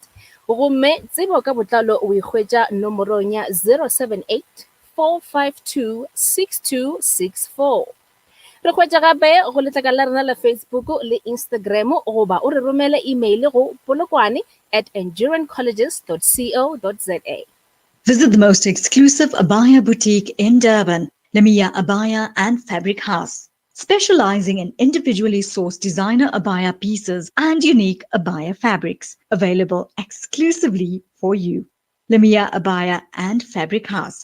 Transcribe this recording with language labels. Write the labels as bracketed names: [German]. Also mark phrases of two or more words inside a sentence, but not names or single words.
[Northern Sotho] Gomme tsebo ka botlalo o ikgwetša nomorong ya 078 452 6264. Re hwetša gape go letlaka la rena la Facebook le Instagram goba o re romele email go polokwane@endurancecolleges.co.za. [English] Visit the most exclusive abaya boutique in Durban, Lemia Abaya and Fabric House, specializing in individually sourced designer abaya pieces and unique abaya fabrics, available exclusively for you. Lemia Abaya and Fabric House.